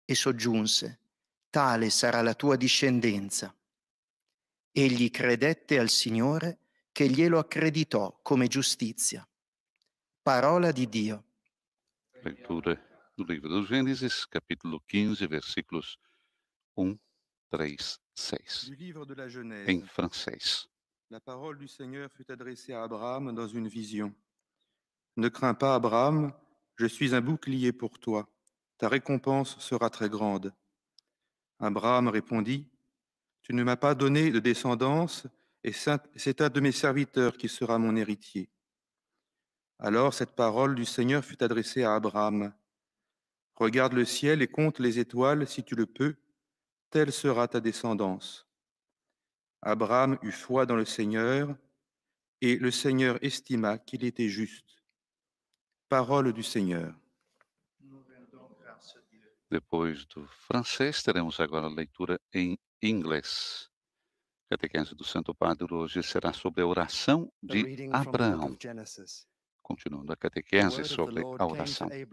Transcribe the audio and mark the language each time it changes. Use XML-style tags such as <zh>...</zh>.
<it>e soggiunse: tale sarà la tua discendenza. Egli credette al Signore che glielo accreditò come giustizia. Parola di Dio.</it> <pt>Leitura do livro do Gênesis, capítulo 15, versículos 1, 3, 6.</pt> <fr>Du livre de la Genèse.</fr> <pt>Em francês.</pt> <fr>La parole du Seigneur fut adressée à Abraham dans une vision. Ne crains pas, Abraham, je suis un bouclier pour toi. Ta récompense sera très grande. Abraham répondit, tu ne m'as pas donné de descendance, et c'est un de mes serviteurs qui sera mon héritier. Alors cette parole du Seigneur fut adressée à Abraham. Regarde le ciel et compte les étoiles si tu le peux, telle sera ta descendance. Abraham eut foi dans le Seigneur, et le Seigneur estima qu'il était juste. Parole du Seigneur.</fr> <pt>Depois do francês, teremos agora a leitura em inglês. A catequese do Santo Padre hoje será sobre a oração de Abraão. Continuando a catequese sobre a oração.</pt>